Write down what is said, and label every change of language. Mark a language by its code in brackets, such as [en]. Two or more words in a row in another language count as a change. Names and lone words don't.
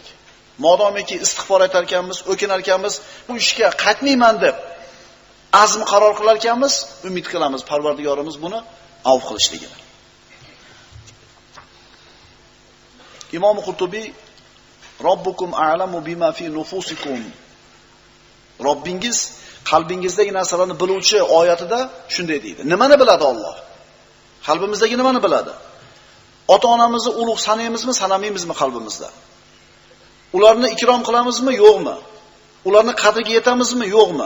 [uz] Modomiki istig'for aytar ekanmiz, o'kinar ekanmiz, bu ishga qaytmayman deb azm qaror qilar ekanmiz, umid qilamiz Parvardigorimiz buni avf qilishligini. [ar] Imom Qurtubiy ربكم أعلم بما في نفوسكم. [uz] Robbingiz qalbingizdagi narsalarni biluvchi oyatida shunday deydi. Nimani biladi Alloh? Qalbimizdagi nimani biladi? Ota-onamizni ulug' sanaymizmi, sanamaymizmi qalbimizda? Ularni ikrom qilamizmi, yo'qmi? Ularni qadriga yetamizmi, yo'qmi?